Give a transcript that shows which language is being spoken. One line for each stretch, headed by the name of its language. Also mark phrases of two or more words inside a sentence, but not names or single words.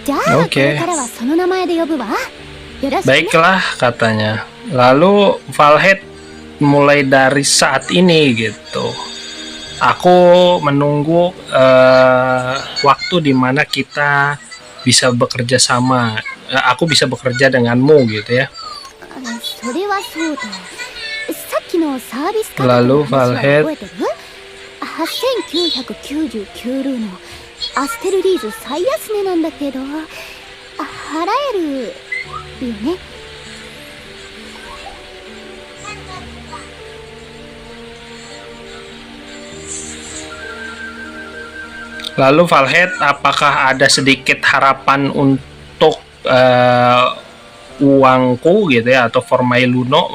Japanese: こ
Indonesian: Oke.
Japanese: れからはその名前で呼ぶわ。よろしくね。
Indonesian: Baiklah katanya. Lalu Valhead mulai dari saat ini gitu. Aku menunggu waktu di mana kita bisa bekerja sama. Aku bisa bekerja denganmu gitu ya.
Japanese: それはそうだ。さっきのサービス価格
Indonesian: Lalu
Japanese: の話は Valhead 覚えてる ?8999 ルーのアステルリーズ最安値なんだけど、払えるよね。
Indonesian: Lalu Valhead, apakah ada sedikit harapan untuk uangku gitu ya, atau Formai Luno?